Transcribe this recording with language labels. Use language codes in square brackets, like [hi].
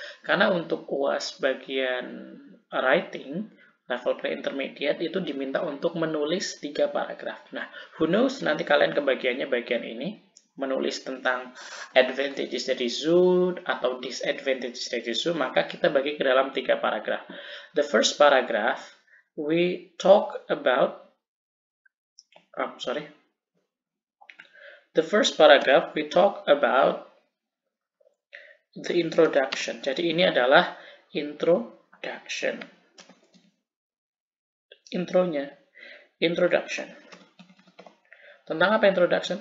[id] Karena untuk UAS bagian writing, level pre-intermediate itu diminta untuk menulis 3 paragraf. Nah, [en] who knows [id] nanti kalian kebagiannya bagian ini, menulis tentang advantages dari zoo atau disadvantages dari zoo, maka kita bagi ke dalam 3 paragraf. [en] The first paragraph, we talk about, the first paragraph, we talk about the introduction. [id] Jadi ini adalah introduction. Intronya, introduction. Tentang apa introduction?